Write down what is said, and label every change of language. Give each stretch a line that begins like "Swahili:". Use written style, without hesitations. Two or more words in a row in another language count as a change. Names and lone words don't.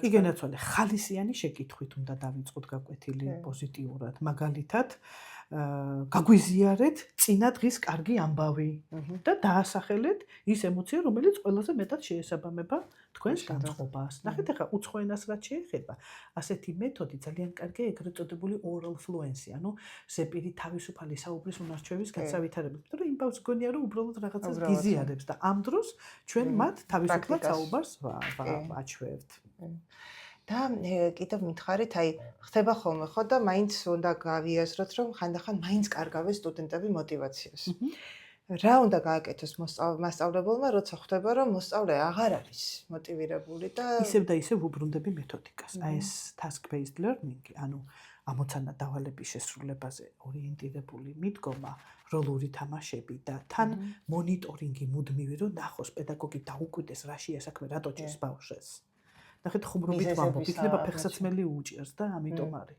Georgian: კი გენაცვალე, ხალისიანი შეკითხვით უნდა დავიწყოთ გაკვეთილი პოზიტიურად. მაგალითად, გაგვიზიარეთ წინა დღის კარგი ამბავი და დაასახელეთ ის ემოცია, რომელიც ყველაზე მეტად შეესაბამება თქვენს განწყობას. ნახეთ, ახლა უცხო ენას რაც შეეხება, ასეთი მეთოდი ძალიან კარგია ეგრეთ წოდებული
English: oral fluency,
Georgian: ანუ ზეპირი თავისუფალი საუბრის უნარჩვევის გასავითარებლად. იმიტომ რომ იმ ბავშვს გონია, რომ უბრალოდ რაღაცას გიზიარებს და ამ დროს ჩვენ მათ თავისუფლად საუბარს ვაჩვევთ. და კიდევ მითხარით, აი, ხდება ხოლმე ხო და მაინც უნდა გავიაზროთ, რომ ხანდახან მაინც კარგავენ სტუდენტები мотиваციას. რა უნდა გააკეთოს მასწავლებელმა, როცა ხვდება, რომ მოსწავლე აღარ არის მოტივირებული და ისევ და ისევ უბრუნდები მეთოდიკას. აი ეს
English: task based learning,
Georgian: ანუ ამოცანა დავალების შესრულებაზე ორიენტირებული მიდგომა, როლური თამაშები და თან მონიტორინგი მუდმივი, რომ ნახოს პედაგოგი დაუკვირდეს რაშია საქმე, რატო ჭირს ბავშვს. ნახეთ, ხუმრობით ვამბობ, იქნება ფეხსაცმელი უჭირს და ამიტომ არის.